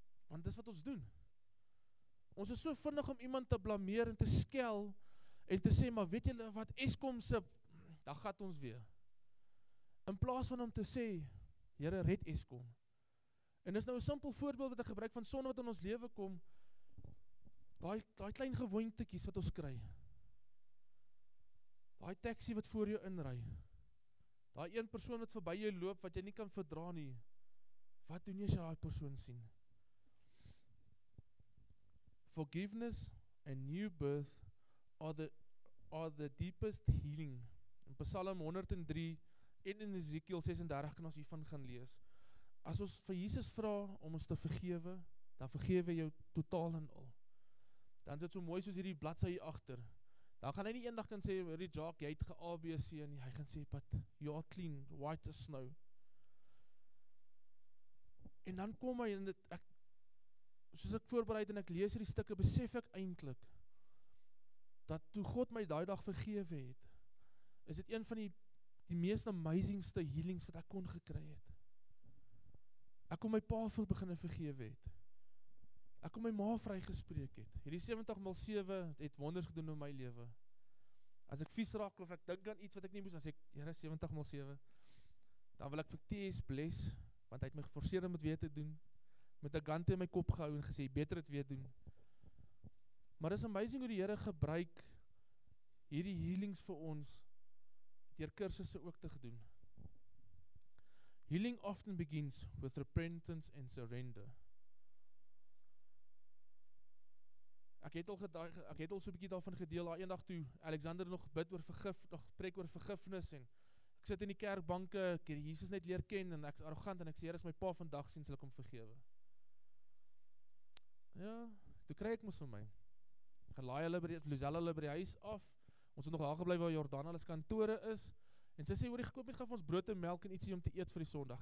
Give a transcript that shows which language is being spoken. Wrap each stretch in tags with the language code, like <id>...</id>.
<af>Want dis wat ons doen. Ons is so vinnig om iemand te blameer en te skel, en te sê, maar weet julle wat, Eskom se, dan gat ons weer. In plaas van om te sê, Here, red Eskom. En dis nou 'n simpel voorbeeld wat ek gebruik van sonde wat in ons lewe kom, daai klein gewoontetjies wat ons kry. Daai taxi wat voor jou inry. Daai een persoon wat verby jou loop wat jy nie kan verdra nie. Wat doen jy as jy daai persoon sien?</af> <en>Forgiveness and new birth are the deepest healing.</en> <af>In Psalm 103 en in Ezekiel 36 kan ons hiervan gaan lees. As ons vir Jesus vra om ons te vergewe, dan vergewe jou totaal en al. Dan is dit so mooi soos hierdie bladsy hier agter. Dan gaan hy nie eendag kan sê, "Hierdie Jacques, jy het ge-ABC nie." Hy gaan sê,</af> <en>"But you are clean, white as snow."</en> <af>En dan kom hy en soos ek voorbereid en ek lees hierdie stukke, besef ek eintlik dat toe God my daai dag vergewe het, is dit een van die mees amazingste healings wat ek kon gekry het. Ek kon my pa beginne vergewe het. Ek kon my ma vrygespreek het. Hierdie 70x7 het wonders gedoen in my lewe. As ek vies raak of ek dink aan iets wat ek nie moes, as ek, Here, 70x7, dan wil ek vir TS bless, want hy het my geforseer om dit weer te doen, met 'n gante in my kop gehou en gesê, beter dit weer doen. Maar is amazing hoe die Here gebruik hierdie healings vir ons, deur kursusse ook te gedoen.</af> <en>Healing often begins with repentance and surrender.</en> <af>Ek het al so 'n bietjie daarvan gedeel, daar eendag toe Alexander nog bid oor preek oor vergifnis, en ek sit in die kerkbanke, ek het Jesus net leer ken, en ek is arrogant, en ek sê, Here, as my pa vandag sien, sal ek hom vergewe. Ja, toe kry ek mos vir my. Gelaai hulle by die huis af, ons het nog daar gebly waar Jordan hulle kantore is, en sy sê, hoor, gekoop net, gaan ons brood en melk en ietsie om te eet vir die Sondag.</af>